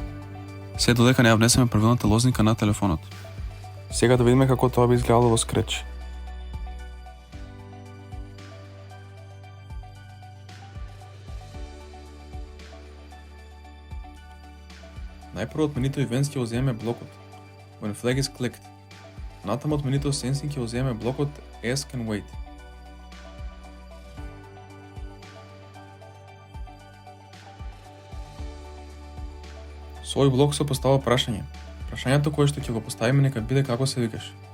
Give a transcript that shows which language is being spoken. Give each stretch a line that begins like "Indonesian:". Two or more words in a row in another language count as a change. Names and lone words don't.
Macedonian: Се додека не ја внесеме правилната лозника на телефонот. Сега да видиме како тоа би изгледало во Scratch. Најпрво од менито Events ќе го земеме блокот
English: When flag is clicked.
Macedonian: Натаму од менито Sensing ќе го земеме блокот
English: Ask and Wait.
Macedonian: Со овој блок се постава прашање. Прашањето кое што ќе го поставиме нека биде како се викаш.